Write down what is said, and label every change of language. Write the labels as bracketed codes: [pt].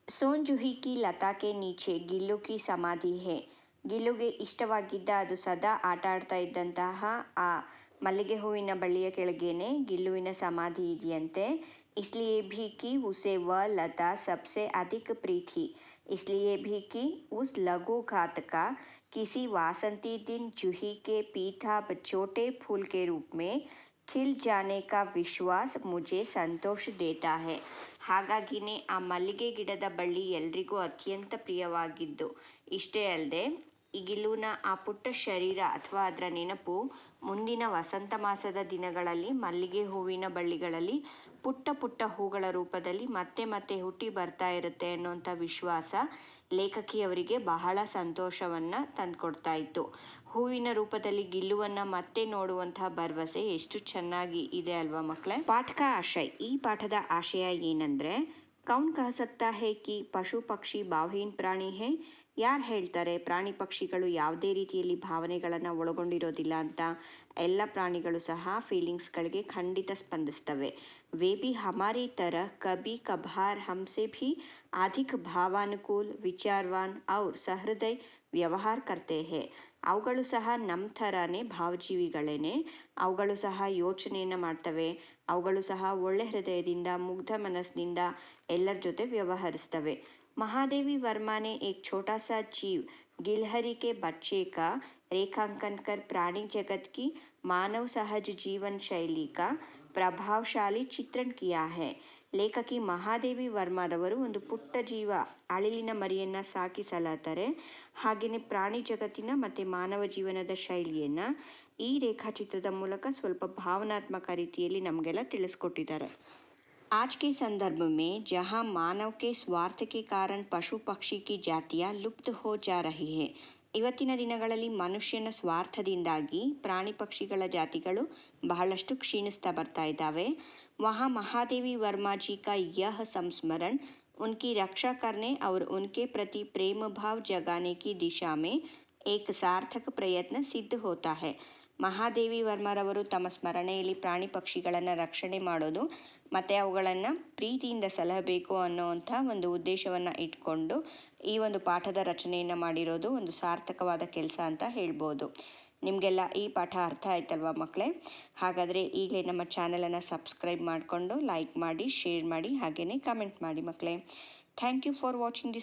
[hi] ಸೋಂಜುಹಿ ಕಿ Lata K ನೀಚೆ ಗಿಲ್ಲು ಕಿ ಸಮಾಧಿ ಹೇ. [kn] ಗಿಲ್ಲುಗೆ ಇಷ್ಟವಾಗಿದ್ದ ಅದು ಸದಾ ಆಟ ಆಡ್ತಾ ಇದ್ದಂತಹ ಆ ಮಲ್ಲಿಗೆ ಹೂವಿನ ಬಳ್ಳಿಯ ಕೆಳಗೇನೆ ಗಿಲ್ಲುವಿನ ಸಮಾಧಿ ಇದೆಯಂತೆ. [hi] इसलिए भी कि उसे वह लता सबसे अधिक प्रिय थी, इसलिए भी कि उस लघु घात का किसी वासंती दिन जूही के पीताभ छोटे फूल के रूप में खिल जाने का विश्वास मुझे संतोष देता है. [kn] ಹಾಗಾಗಿನೇ ಆ ಮಲ್ಲಿಗೆ ಗಿಡದ ಬಳ್ಳಿ ಎಲ್ರಿಗೂ ಅತ್ಯಂತ ಪ್ರಿಯವಾಗಿದ್ದು. ಇಷ್ಟೇ ಅಲ್ಲದೆ ಈ ಗಿಲ್ಲುವಿನ ಆ ಪುಟ್ಟ ಶರೀರ ಅಥವಾ ಅದರ ನೆನಪು ಮುಂದಿನ ವಸಂತ ಮಾಸದ ದಿನಗಳಲ್ಲಿ ಮಲ್ಲಿಗೆ ಹೂವಿನ ಬಳ್ಳಿಗಳಲ್ಲಿ ಪುಟ್ಟ ಪುಟ್ಟ ಹೂಗಳ ರೂಪದಲ್ಲಿ ಮತ್ತೆ ಮತ್ತೆ ಹುಟ್ಟಿ ಬರ್ತಾ ಇರುತ್ತೆ ಅನ್ನೋಂಥ ವಿಶ್ವಾಸ ಲೇಖಕಿಯವರಿಗೆ ಬಹಳ ಸಂತೋಷವನ್ನು ತಂದುಕೊಡ್ತಾ ಇತ್ತು. ಹೂವಿನ ರೂಪದಲ್ಲಿ ಗಿಲ್ಲುವನ್ನು ಮತ್ತೆ ನೋಡುವಂತಹ ಭರವಸೆ ಎಷ್ಟು ಚೆನ್ನಾಗಿ ಇದೆ ಅಲ್ವಾ ಮಕ್ಕಳೇ. ಪಾಠ ಕಾ ಆಶಯ. ಈ ಪಾಠದ ಆಶಯ ಏನಂದರೆ [hi] ಕೌನ್ ಕಹ ಸಕ್ತಾ ಹೈ ಕಿ ಪಶು ಪಕ್ಷಿ ಭಾವಹೀನ್ ಪ್ರಾಣಿ ಹೈ. [kn] ಯಾರು ಹೇಳ್ತಾರೆ ಪ್ರಾಣಿ ಪಕ್ಷಿಗಳು ಯಾವುದೇ ರೀತಿಯಲ್ಲಿ ಭಾವನೆಗಳನ್ನು ಒಳಗೊಂಡಿರೋದಿಲ್ಲ ಅಂತ. ಎಲ್ಲ ಪ್ರಾಣಿಗಳು ಸಹ ಫೀಲಿಂಗ್ಸ್ಗಳಿಗೆ ಖಂಡಿತ ಸ್ಪಂದಿಸ್ತವೆ. [hi] वे भी हमारी तरह कभी कभार हमसे भी अधिक भावानुकूल विचारवान और सहृदय ವ್ಯವಹಾರ ಕರ್ತೆ ಹೇ. [kn] ಅವುಗಳು ಸಹ ನಮ್ಮ ಥರನೇ ಭಾವಜೀವಿಗಳೇನೆ. ಅವುಗಳು ಸಹ ಯೋಚನೆಯನ್ನು ಮಾಡ್ತವೆ. ಅವುಗಳು ಸಹ ಒಳ್ಳೆ ಹೃದಯದಿಂದ ಮುಗ್ಧ ಮನಸ್ಸಿನಿಂದ ಎಲ್ಲರ ಜೊತೆ ವ್ಯವಹರಿಸ್ತವೆ. [hi] महादेवी वर्मा ने एक छोटा सा जीव गिलहरी के बच्चे का रेखांकन कर प्राणी जगत की मानव सहज जीवन शैली का ಪ್ರಭಾವಶಾಲಿ ಚಿತ್ರಣ ಕಿಯಾ ಹೈ. [kn] ಲೇಖಕಿ ಮಹಾದೇವಿ ವರ್ಮಾರವರು ಒಂದು ಪುಟ್ಟ ಜೀವ ಅಳಿಲಿನ ಮರಿಯನ್ನು ಸಾಕಿ ಸಲಹತಾರೆ. ಹಾಗೆಯೇ ಪ್ರಾಣಿ ಜಗತ್ತಿನ ಮತ್ತು ಮಾನವ ಜೀವನದ ಶೈಲಿಯನ್ನು ಈ ರೇಖಾಚಿತ್ರದ ಮೂಲಕ ಸ್ವಲ್ಪ ಭಾವನಾತ್ಮಕ ರೀತಿಯಲ್ಲಿ ನಮಗೆಲ್ಲ ತಿಳಿಸ್ಕೊಟ್ಟಿದ್ದಾರೆ. [hi] आज के संदर्भ में जहां मानव के स्वार्थ के कारण पशु पक्षी की जातियां लुप्त हो जा रही है. [kn] ಇವತ್ತಿನ ದಿನಗಳಲ್ಲಿ ಮನುಷ್ಯನ ಸ್ವಾರ್ಥದಿಂದಾಗಿ ಪ್ರಾಣಿ ಪಕ್ಷಿಗಳ ಜಾತಿಗಳು ಬಹಳಷ್ಟು ಕ್ಷೀಣಿಸ್ತಾ ಬರ್ತಾ ಇದ್ದಾವೆ. [hi] वहाँ महादेवी वर्मा जी का यह संस्मरण उनकी रक्षा करने और उनके प्रति प्रेम भाव जगाने की दिशा में एक सार्थक प्रयत्न सिद्ध होता है. [kn] ಮಹಾದೇವಿ ವರ್ಮರವರು ತಮ್ಮ ಸ್ಮರಣೆಯಲ್ಲಿ ಪ್ರಾಣಿ ಪಕ್ಷಿಗಳನ್ನು ರಕ್ಷಣೆ ಮಾಡೋದು ಮತ್ತು ಅವುಗಳನ್ನು ಪ್ರೀತಿಯಿಂದ ಸಲಹಬೇಕು ಅನ್ನೋವಂಥ ಒಂದು ಉದ್ದೇಶವನ್ನು ಇಟ್ಕೊಂಡು ಈ ಒಂದು ಪಾಠದ ರಚನೆಯನ್ನು ಮಾಡಿರೋದು ಒಂದು ಸಾರ್ಥಕವಾದ ಕೆಲಸ ಅಂತ ಹೇಳ್ಬೋದು. ನಿಮಗೆಲ್ಲ ಈ ಪಾಠ ಅರ್ಥ ಆಯ್ತಲ್ವಾ ಮಕ್ಕಳೇ. ಹಾಗಾದರೆ ಈಗಲೇ ನಮ್ಮ ಚಾನಲನ್ನು ಸಬ್ಸ್ಕ್ರೈಬ್ ಮಾಡಿಕೊಂಡು ಲೈಕ್ ಮಾಡಿ, ಶೇರ್ ಮಾಡಿ, ಹಾಗೆಯೇ ಕಮೆಂಟ್ ಮಾಡಿ ಮಕ್ಕಳೇ. [en] thank you for watching this